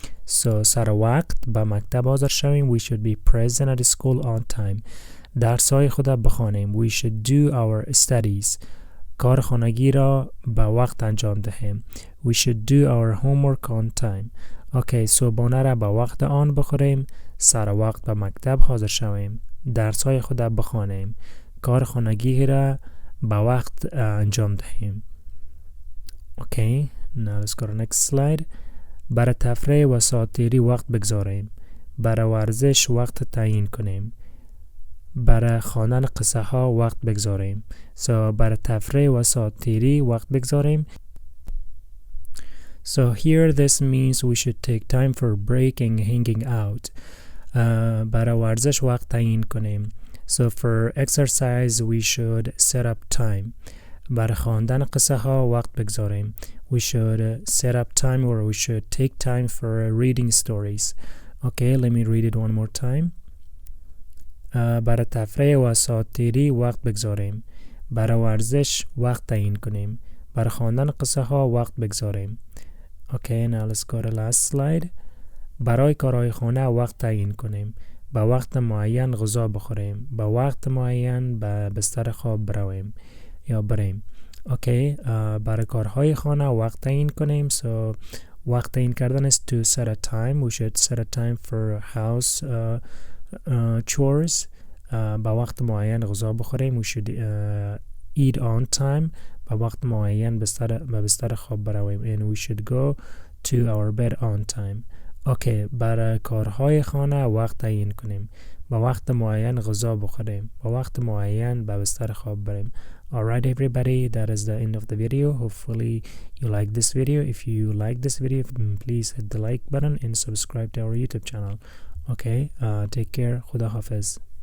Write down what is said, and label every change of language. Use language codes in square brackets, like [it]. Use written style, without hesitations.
[en] So [fa] سر وقت به مکتب حاضر شویم. [en] We should be present at school on time. [fa] درس‌های خود بخوانیم. [en] We should do our studies. [fa] کار خانگی را به وقت انجام دهیم. [en] We should do our homework on time. [fa] Okay, صبحانه را به وقت آن بخوریم. سر وقت به مکتب حاضر شویم. درس‌های خود بخوانیم. کار خانگی را به وقت انجام دهیم. [en] Okay, now let's go to next slide. [fa] برای تفریح و ساعتیری وقت بگذاریم. برای ورزش وقت تعیین کنیم. برای خواندن قصه ها وقت بگذاریم. So برای تفریح و ساعتیری وقت بگذاریم. [en] So here this means we should take time for breaking, hanging out. [fa] برای ورزش وقت تعیین کنیم. [en] So for exercise we should set up time. [fa] برای خواندن قصه ها وقت بگذاریم. [en] We should set up time or we should take time for reading stories. Okay, let me read it one more time. [fa] برای تفریح و ساعتیری وقت بگذاریم. برای ورزش وقت تعیین کنیم. برای خواندن قصه ها وقت بگذاریم. [en] Okay, now let's go to last slide. [fa] برای کارهای خانه وقت تعیین کنیم. با وقت معین غذا بخوریم. با وقت معین به بستر خواب برویم یا بریم. Okay, برای کارهای خانه وقت تعیین کنیم. [en] So وقت تعیین کردن is to set a time. We should set a time for house chores. [fa] با وقت معین غذا بخوریم. [en] We should eat on time. [fa] با وقت معین به بستر خواب برویم. [en] And we should go to our bed on time. [fa] Okay, برای کارهای خانه وقت تعیین کنیم. با وقت معین غذا بخوریم. با وقت معین به بستر خواب بریم. [en] Alright everybody, that is the end of the video. Hopefully you like this video. If you like this video, please hit the like button and subscribe to our YouTube channel. Okay, take care. Khuda Hafiz.